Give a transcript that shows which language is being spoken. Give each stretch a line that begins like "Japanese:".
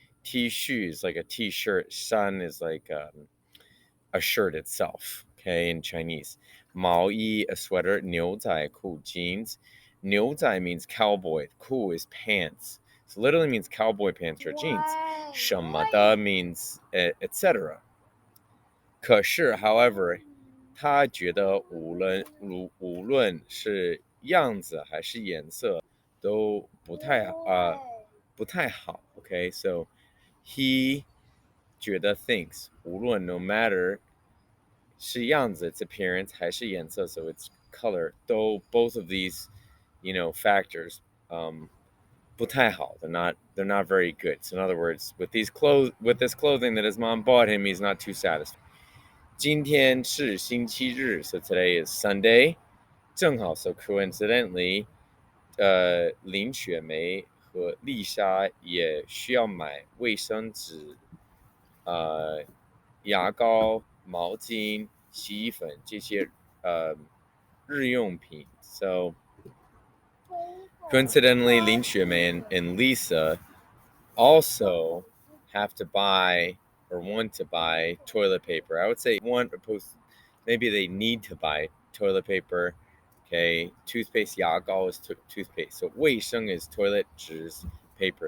English: T-恤 is like a T-shirt. 衫 is like a shirt itself, okay, in Chinese. 毛衣, a sweater. 牛仔裤, jeans. 牛仔 means cowboy. 裤 is pants. So literally means cowboy pants or jeans. 什么的 means etc.
Chinese: 可是
English: however,
Chinese: 他觉得无论是样子还是颜色都不太好.
English: Okay, so he 觉得 thinks 无论 no matter
Chinese: 是样子
English: its appearance
Chinese: 还是颜色
English: so its color 都 both of these factors
Chinese: 不太好.
English: They're not very good. So in other words, with this clothing that his mom bought him, he's not too satisfied.
Chinese: 今天是星期日,
English: so today is Sunday.
Chinese: 正好
English: so coincidentally,
Chinese: 林雪梅和丽莎也需要买卫生纸、牙膏、毛巾、洗衣粉这些日用品.
English: So coincidentally, Lin Xuemei and Lisa also have to buy or want to buy toilet paper. I would say want opposed, maybe they need to buy toilet paper. Okay, toothpaste, 牙膏 is toothpaste. So 卫生 is toilet, 纸 is paper.